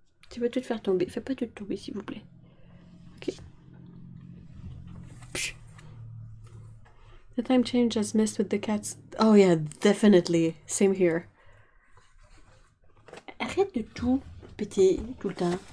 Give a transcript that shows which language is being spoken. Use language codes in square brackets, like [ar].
[fr] Tu vas tout faire tomber. Fais pas tout tomber, s'il vous plaît. Ok. [en] The time change has messed with the cats. Oh yeah, definitely. Same here. [fr] Arrête de tout péter tout le temps.